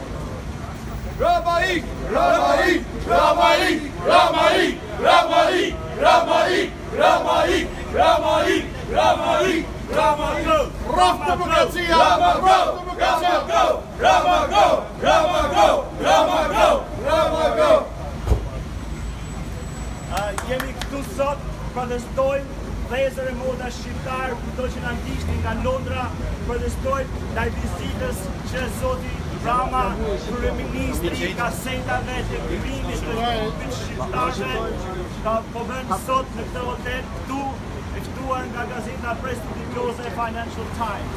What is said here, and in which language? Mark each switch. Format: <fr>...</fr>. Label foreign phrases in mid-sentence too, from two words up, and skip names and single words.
<sq>Ramai, Ramai, Ramai, Ramai, Ramai, Ramai, Ramai, Ramai, Ramai, Ramai, go! Rama democratia! Rama go! Rama go! Rama go! Rama go! Rama go! Rama go! Jemi këtu sot, protestojmë vëllezër e motra shqiptar, kudo që na ndiqni nga Londra, protestojmë ndaj vizitës që zoti Rama, kryeministri kasetave të krimit të grupit shqiptarëve, ka po bën sot në këtë hotel këtu, e ftuar nga gazeta prestigjioze e Financial Times.</sq>